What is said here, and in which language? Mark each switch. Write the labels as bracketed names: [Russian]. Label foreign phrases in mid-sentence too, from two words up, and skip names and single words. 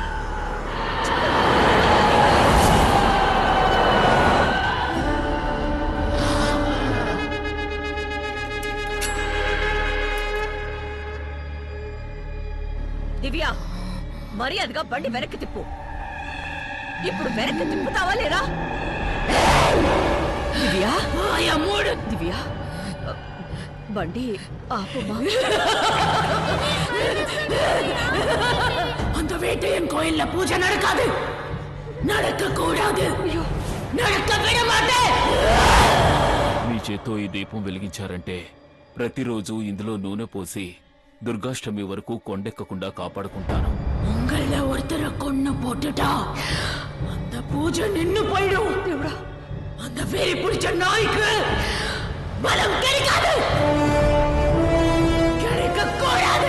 [Telugu] దివ్య, మర్యాదగా బండి వెనక్కి తిప్పు. ఇప్పుడు వెనక్కి తిప్పుతావా లేరా? దివ్య, దివ్య, బండి ఆపుమా. [Tamil] அந்த வேட்டையன் கோயில்ல பூஜை நடக்காது, நடக்க கூடாது, நடக்க விட மாட்டேன். [Telugu] మీ చేత్తో ఈ దీపం వెలిగించారంటే ప్రతిరోజు ఇందులో నూనె పోసి దుర్గాష్టమి వరకు కొండెక్కకుండా కాపాడుకుంటాను. [Tamil] உங்கள ஒருத்தரை கொன்னு போட்டுட்டா அந்த பூஜை நின்னு போயிடும். [Telugu] దేవుడా, [Tamil] அந்த வேரி பிடிச்ச நாய்க்கு பலம் கிடைக்காது, கிடைக்க கூடாது.